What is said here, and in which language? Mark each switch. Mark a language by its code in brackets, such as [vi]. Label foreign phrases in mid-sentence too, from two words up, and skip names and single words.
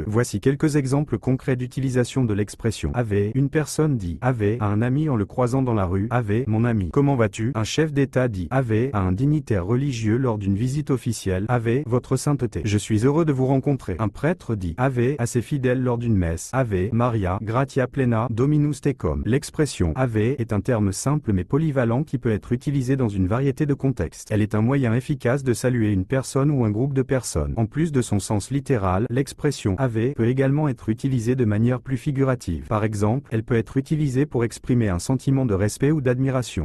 [fr] Voici quelques exemples concrets d'utilisation de l'expression Ave. Une personne dit Ave à un ami en le croisant dans la rue. Ave, mon ami. Comment vas-tu? Un chef d'État dit Ave à un dignitaire religieux lors d'une visite officielle. Ave, votre sainteté. Je suis heureux de vous rencontrer. Un prêtre dit Ave à ses fidèles lors d'une messe. [la] Ave Maria, gratia plena, Dominus tecum. [fr] L'expression Ave est un terme simple mais polyvalent qui peut être utilisé dans une variété de contextes. Elle est un moyen efficace de saluer une personne ou un groupe de personnes. En plus de son sens littéral, l'expression Ave peut également être utilisée de manière plus figurative. Par exemple, elle peut être utilisée pour exprimer un sentiment de respect ou d'admiration.